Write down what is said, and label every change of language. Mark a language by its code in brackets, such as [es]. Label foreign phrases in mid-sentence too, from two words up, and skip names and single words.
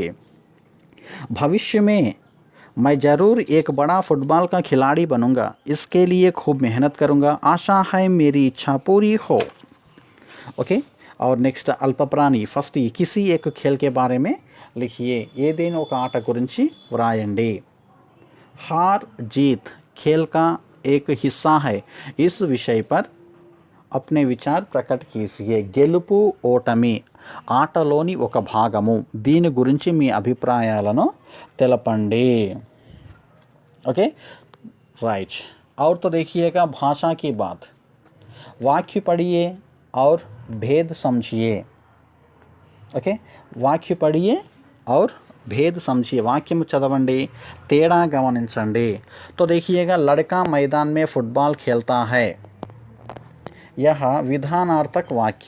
[hi] भविष्य में मैं ज़रूर एक बड़ा फुटबॉल का खिलाड़ी बनूंगा। इसके लिए खूब मेहनत करूंगा। आशा है मेरी इच्छा पूरी हो। ओके और నెక్స్ట్ అల్పప్రాణి ఫస్ట్ किसी एक खेल के बारे में लिखिए। [te] ఏదైనా ఒక ఆట గురించి వ్రాయండి। [hi] हार जीत खेल का एक हिस्सा है। इस विषय पर अपने विचार प्रकट कीजिए। [te] గెలుపు ఓటమి ఆటలోని ఒక భాగము। దీని గురించి మీ అభిప్రాయాలను తెలపండి। [hi] ओके राइट। और तो देखिएगा भाषा की बात। वाक्य पढ़िए और भेद समझिए। ओके वाक्य पढ़िए और भेद समझिए। [te] వాక్యం చదవండి, తేడా గమనించండి। [hi] तो देखिएगा लड़का मैदान में फुटबॉल खेलता है, यह विधानार्थक वाक्य।